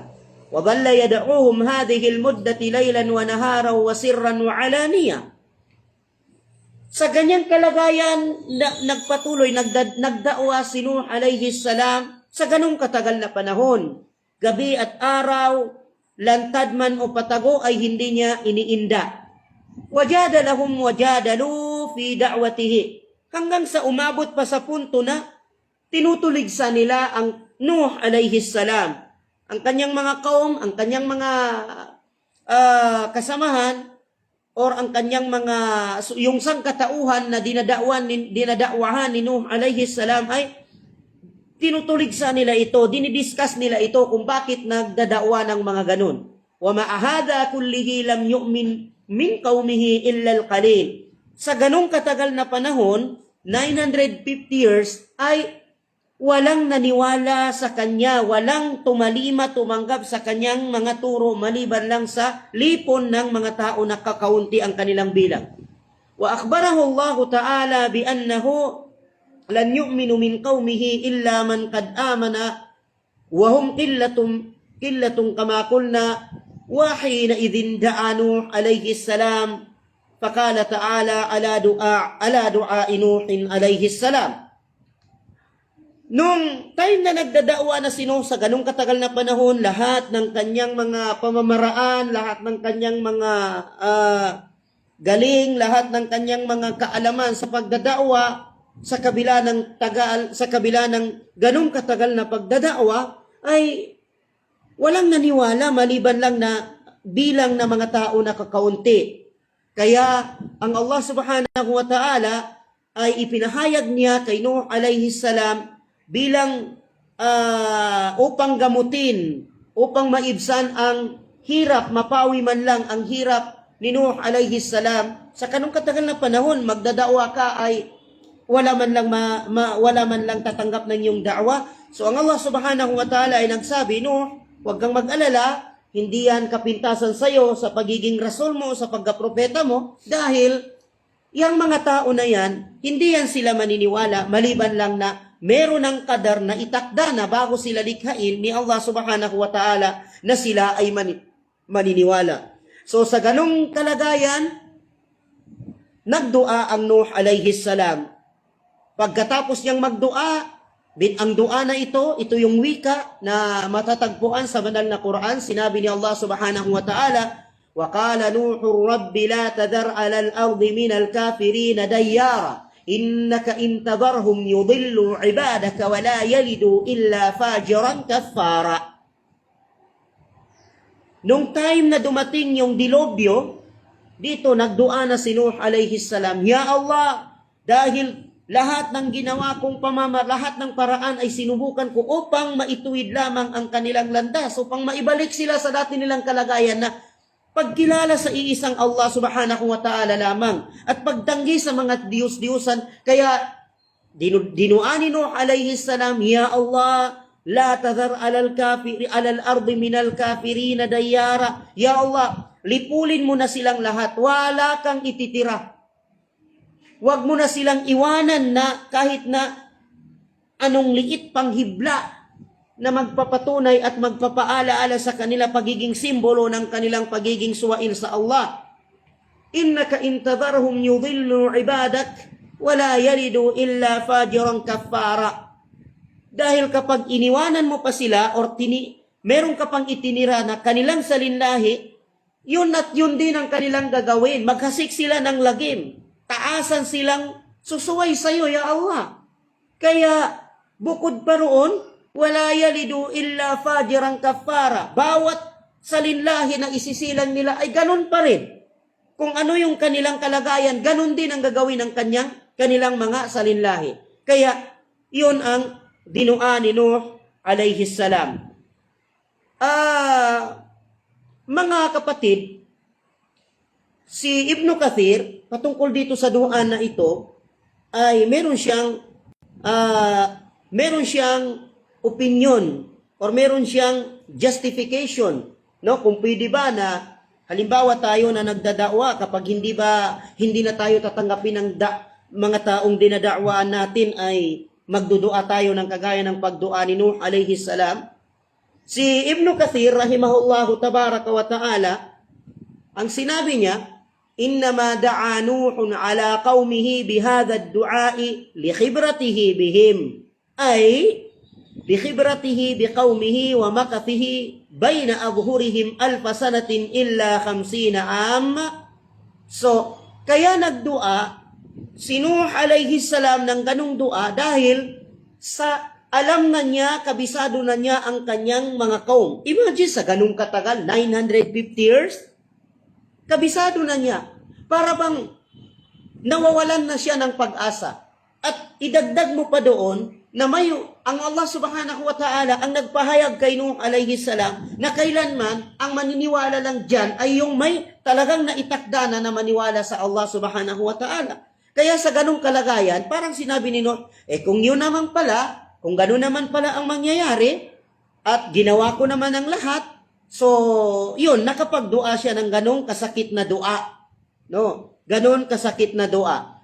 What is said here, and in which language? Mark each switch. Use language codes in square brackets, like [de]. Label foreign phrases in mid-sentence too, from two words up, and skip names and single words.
[ar] وَظَلَّ يَدْعُوهُمْ هَذِهِ الْمُدَّةِ لَيْلًا وَنَهَارًا وَسِرًّا وَعَلَانِيًا. [tl] Sa ganyang kalagayan, nagpatuloy, nagdakwa si Nuh [ar] عليه السلام [tl] sa ganong katagal na panahon. Gabi at araw, lantad man o patago ay hindi niya iniinda. [ar] وَجَادَلَهُمْ وَجَادَلُوا فِي دَعْوَتِهِ. [tl] Hanggang sa umabot pa sa punto na tinutuligsa nila ang Nuh [ar] عليه السلام. [tl] Ang kanyang mga kaum, ang kanyang mga kasamahan, or ang kanyang mga, yung sangkatauhan na dinadakwahan ni Nuh [ar] عليه السلام [tl] ay tinutuligsa nila ito, dinidiscuss nila ito kung bakit nagdadakwa ng mga ganun. [ar] وَمَا أَهَذَا كُلِّهِ لَمْ يُؤْمِنْ من قومه إلا القليل. [tl] Sa ganong katagal na panahon, 950 years, ay walang naniwala sa kanya, walang tumanggap sa kanyang mga turo, maliban lang sa lipon ng mga tao na kakaunti ang kanilang bilang. [ar] وأخبره الله تعالى بأنه لن يؤمن من قومه إلا من قد آمن وهم قلة كما قلنا. وحين إذن دعا نوح عليه السلام فقال تعالى على دعاء نوح عليه السلام. [tl] Nung time na nagdadakwa na si Nuh sa ganung katagal na panahon, lahat ng kanyang mga pamamaraan, lahat ng kanyang mga galing, lahat ng kanyang mga kaalaman sa pagdadakwa, sa kabila ng ganung katagal na pagdadakwa, ay walang naniwala maliban lang na bilang na mga tao na kakaunti. Kaya ang Allah [ar] سبحانه وتعالى [tl] ay ipinahayag niya kay Nuh [ar] عليه السلام [tl] bilang upang gamutin, upang maibsan ang hirap, mapawi man lang ang hirap ni Nuh [ar] عليه السلام. [tl] Sa kanong katagal na panahon, magdadakwa ka ay wala man lang tatanggap ng iyong da'wa. So ang Allah [ar] سبحانه وتعالى [tl] ay nagsabi, Nuh, huwag kang mag-alala, hindi yan kapintasan sa'yo sa pagiging rasul mo, sa pagkapropeta mo, dahil yung mga tao na yan, hindi yan sila maniniwala, maliban lang na meron ng kadar na itakda na bago sila likhain ni Allah [ar] سبحانه وتعالى [tl] na sila ay maniniwala. So sa ganong kalagayan, nagdua ang Nuh [ar] عليه السلام. [tl] Pagkatapos niyang magdua, ang dua na ito yung wika na matatagpuan sa banal na Quran. Sinabi ni [ar] الله سبحانه وتعالى, وَقَالَ نُوحُ رَبِّ لَا تَذَرْ عَلَى الْأَرْضِ مِنَ الْكَافِرِينَ دَيَّارًا إِنَّكَ إِن تَذَرْهُمْ يُضِلُّوا عِبَادَكَ وَلَا يَلِدُوا إِلَّا فَاجِرًا كَفَّارًا. [tl] Nung time na dumating yung dilobyo, dito nagdua na si Nuh [ar] عليه السلام يا الله, [tl] dahil lahat ng ginawa kong lahat ng paraan ay sinubukan ko upang maituwid lamang ang kanilang landas, upang maibalik sila sa dati nilang kalagayan na pagkilala sa iisang Allah [ar] سبحانه وتعالى [tl] lamang at pagtanggi sa mga Diyos-Diyusan. Kaya dinuani Nuh [ar] عليه السلام يا الله لا تذر على الأرض من الكافرين ديارا. يا الله, [tl] lipulin mo na silang lahat, wala kang ititira. Huwag mo na silang iwanan na kahit na anong liit pang hibla na magpapatunay at magpapaalaala sa kanila pagiging simbolo ng kanilang pagiging suwail sa Allah. [ar] إنك إن تذرهم يضلوا عبادك ولا يلدوا إلا فاجرا كفارا. [tl] Dahil kapag iniwanan mo pa sila or meron ka pang itinira na kanilang salinlahi, yun at yun din ang kanilang gagawin. Maghasik sila ng lagim. Taasan silang susuway sa iyo, [ar] يا الله. [tl] Kaya, bukod pa roon, [ar] ولا يلدوا إلا فاجرا كفارا. [tl] Bawat salinlahi na isisilang nila ay ganun pa rin. Kung ano yung kanilang kalagayan, ganun din ang gagawin ng kanilang mga salinlahi. Kaya, yun ang dinua ni Nuh [ar] عليه السلام. [tl] Mga kapatid, si Ibn Kathir, patungkol dito sa dua na ito, ay meron siyang opinion or meron siyang justification, no? Kung pwede ba na halimbawa tayo na nagdadakwa, kapag hindi na tayo tatanggapin ng mga taong dinadakwaan natin ay magdudua tayo ng kagaya ng pagdua ni Nuh [ar] عليه السلام. Si Ibn Kathir رحمه الله تبارك وتعالى, [tl] ang sinabi niya, [ar] إنما دعا نوح على قومه بهذا الدعاء لخبرته بهم أي بخبرته بقومه ومكثه بين أظهرهم ألف سنة إلا 50 عاما. [tl] So, kaya nagdua si Nuh [ar] عليه السلام [tl] ng ganung dua dahil sa alam na niya, kabisado na niya ang kanyang mga kaum. Imagine sa ganung katagal, 950 years, kabisado na niya. Para bang nawawalan na siya ng pag-asa. At idagdag mo pa doon na ang Allah [ar] سبحانه وتعالى [tl] ang nagpahayag kay Nuh [ar] عليه السلام [tl] na kailanman ang maniniwala lang dyan ay yung may talagang naitakda na maniwala sa Allah [ar] سبحانه وتعالى. [tl] Kaya sa ganung kalagayan, parang sinabi ni Nuh, kung yun naman pala, kung gano'n naman pala ang mangyayari, at ginawa ko naman ang lahat, so, yun, nakapagdua siya ng ganong kasakit na dua. No? Ganon kasakit na dua.